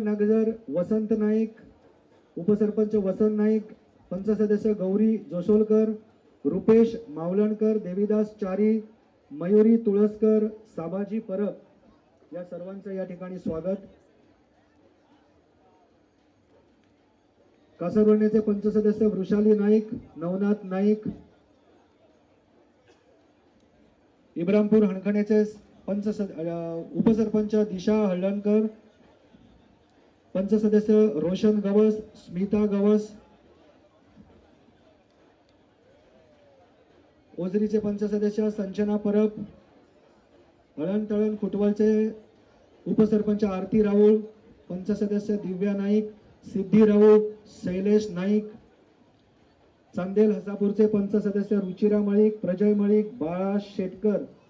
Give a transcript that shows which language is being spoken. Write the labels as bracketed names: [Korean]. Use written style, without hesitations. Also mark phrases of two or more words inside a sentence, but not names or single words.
[Marathi] नागझर वसंत नाईक, उपसरपंच वसंत नाईक, पंच सदस्य गौरी जोशोलकर, रुपेश मावलणकर, देवीदास चारी, मयुरी तुळसकर, साबाजी परब या सर्वांचं या ठिकाणी स्वागत. कासरवण्याचे पंच सदस्य वृषाली नाईक, नवनाथ नाईक, इब्रामपूर हणखाण्याचे उपसरपंच दिशा हळदणकर, पंच सदस्य रोशन गवस, स्मिता गवस, ओझरीचे पंच सदस्य संजना परब, हळण तळण कुटवलचे उपसरपंच आरती राऊळ, पंच सदस्य दिव्या नाईक, सिद्धी राऊळ, शैलेश नाईक, चांदेल हसापूरचे पंच सदस्य रुचिरा मळीक, प्रजय मळीक, बाळा शेटकर,